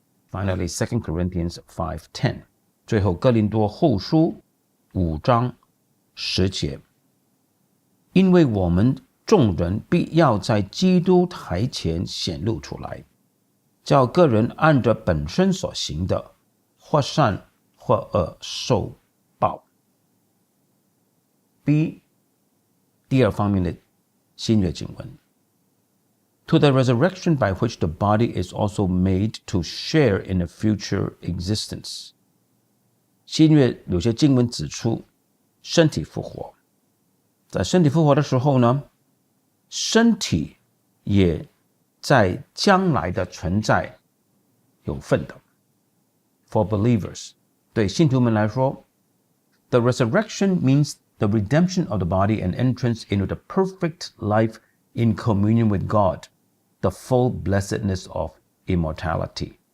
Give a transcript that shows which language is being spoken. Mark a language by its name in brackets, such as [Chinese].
[English] Finally, 2 Corinthians 5:10， [Chinese] 最后哥林多后书5章10节，因为我们众人必要在基督台前显露出来，叫个人按着本身所行的，或善或恶受报。 [English] B， [Chinese] 第二方面的新约经文。 [English] To the resurrection by which the body is also made to share in a future existence。 [Chinese] 新约有些经文指出身体复活，在身体复活的时候呢，身体也在将来的存在有份的。 [English] For believers， [Chinese] 对信徒们来说， [English] The resurrection means the redemption of the body and entrance into the perfect life in communion with God, the full blessedness of immortality。